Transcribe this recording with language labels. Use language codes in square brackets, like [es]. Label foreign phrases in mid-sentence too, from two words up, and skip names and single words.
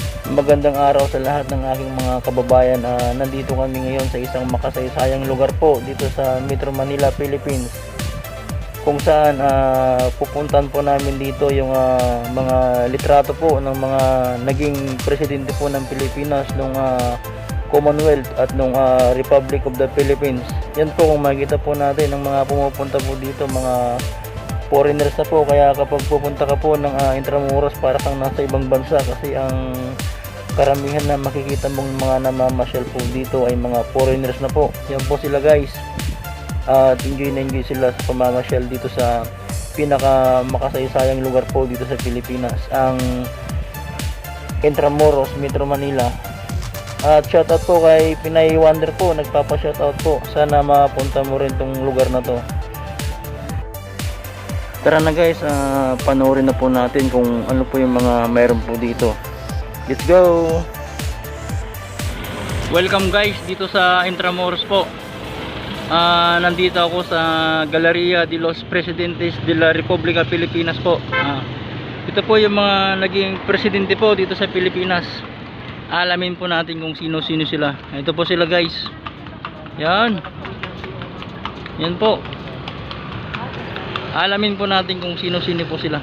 [tl] Magandang araw sa lahat ng aking mga kababayan. Nandito kami ngayon sa isang makasaysayang lugar po dito sa Metro Manila, Philippines, kung saan pupuntan po namin dito yung mga litrato po ng mga naging presidente po ng Pilipinas nung Commonwealth at nung Republic of the Philippines. Yan po, kung makikita po natin ng mga pumupunta po dito, mga foreigners na po. Kaya kapag pupunta ka po ng Intramuros, para kang nasa ibang bansa, kasi ang karamihan na makikita mong mga namamasyal po dito ay mga foreigners na po. Yan po sila guys, at enjoy na enjoy sila sa pamamasyal dito sa pinaka makasaysayang lugar po dito sa Pilipinas, ang Intramuros, Metro Manila. At shoutout po kay Pinay Wonder po, nagpapa-shoutout po. Sana mapunta mo rin tong lugar na to. Tara na guys, panoorin na po natin kung ano po yung mga mayroon po dito. [en] Let's go! [tl] Welcome guys dito sa Intramuros po. Nandito ako sa Galleria de los Presidentes de la República Pilipinas po. Ito po yung mga naging presidente po dito sa Pilipinas. Alamin po natin kung sino-sino sila. Ito po sila guys. Yan. Yan po. Alamin po natin kung sino-sino po sila.